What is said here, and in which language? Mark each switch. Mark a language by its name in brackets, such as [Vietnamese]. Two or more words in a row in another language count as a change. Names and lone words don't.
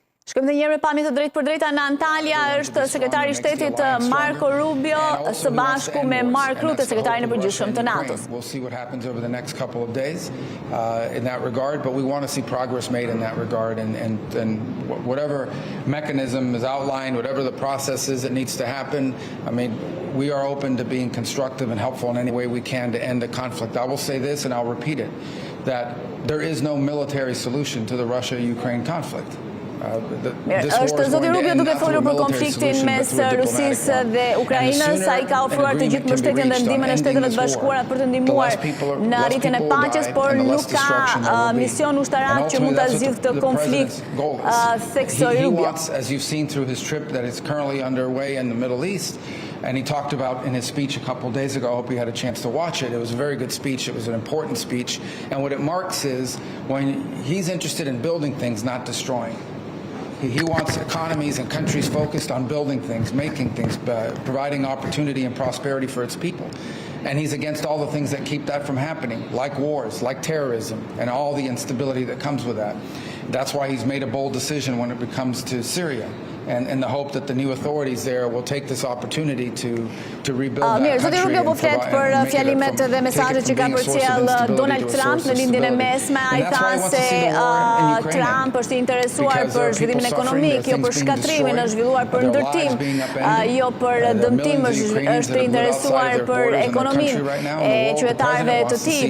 [Albanian] Shkojmë dhe njërë me pamje të drejtë për drejta në Antalya, është sekretari i shtetit Marco Rubio, së bashku me Mark Rutte, sekretarin e përgjithshëm të NATO-s. [English] We'll see what happens over the next couple of days in that regard, but we want to see progress made in that regard, and whatever mechanism is outlined, whatever the process is that needs to happen, I mean, we are open to being constructive and helpful in any way we can to end the conflict. I will say this, and I'll repeat it, that there is no military solution to the Russia-Ukraine conflict. [Albanian] Është zoti Rubio duke folur për konfliktin mes Rusisë dhe Ukrainës, ai ka ofruar të gjithë mbështetjen dhe ndihmën e Shteteve të Bashkuara për të ndihmuar në arritjen e paqes, por nuk ka mision ushtarak që mund ta zgjidhë këtë konflikt, theksoi Rubio. [English] As you've seen through his trip that is currently underway in the Middle East, and he talked about in his speech a couple of days ago, I hope you had a chance to watch it. It was a very good speech. It was an important speech. And what it marks is when he's interested in building things, not destroying. He wants economies and countries focused on building things, making things, providing opportunity and prosperity for its people. And he's against all the things that keep that from happening, like wars, like terrorism, and all the instability that comes with that. That's why he's made a bold decision when it comes to Syria. And in the hope that the new authorities there will take this opportunity to rebuild that country. [Albanian] Zoti Rubio po flet për fjalimet dhe mesazhet që ka përcjell Donald Trump në lindjen e mesme. Ai tha se Trump është i interesuar për zhvillimin ekonomik, jo për shkatrimin, është zhvilluar për ndërtim, jo për dëmtim, është i interesuar për ekonominë e qytetarëve të tij.